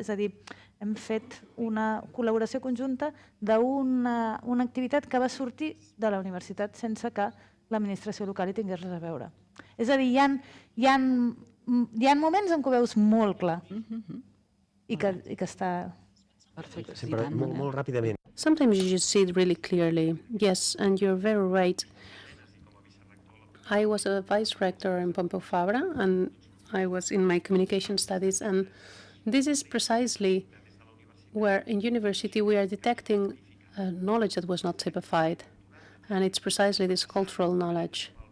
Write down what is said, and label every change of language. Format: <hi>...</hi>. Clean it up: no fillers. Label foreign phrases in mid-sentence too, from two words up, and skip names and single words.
<ca>És a dir, hem fet una col·laboració conjunta d'una activitat que va sortir de la universitat sense que l'administració local hi tingués res a veure. És a dir, hi ha moments en què ho veus molt clar i que està... Perfecte. Sempre molt ràpidament.</ca> <en>Sometimes you just see it really clearly. Yes, and you're very right. I was a vice rector in Pompeu Fabra, and I was in my communication studies, and this is precisely where in university we are detecting knowledge that was not typified, and it's precisely this cultural knowledge.</en>